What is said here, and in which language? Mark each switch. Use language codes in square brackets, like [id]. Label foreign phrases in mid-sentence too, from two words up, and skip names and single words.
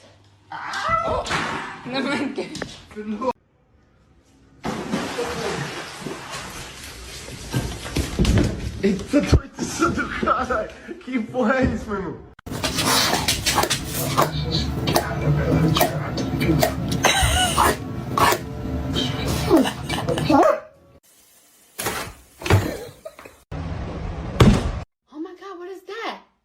[sv] Nej men gud. [pt] Eita, tô atiçando, caralho. Que porra é isso, meu irmão? [en] Oh my god, what is that?